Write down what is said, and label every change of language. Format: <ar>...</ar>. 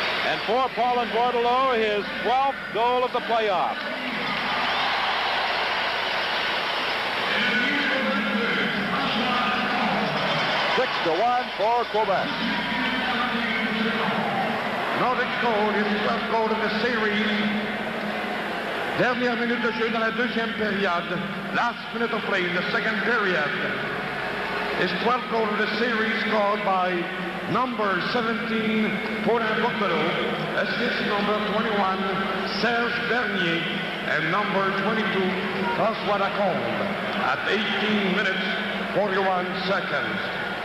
<en>And for Paulin Bordelot, his 12th goal of the playoffs. Six to 1 for Quebec. Nordiques scored his 12th goal of the series.</en> <fr>Dernière minute de jeu dans la deuxième période.</fr> <en>Last minute of play in the second period. His 12th goal of the series scored by number 17, Paulin Bordelot, assist number 21, Serge Bernier, and number 22, François Lacombe, at 18 minutes, 41 seconds.</en>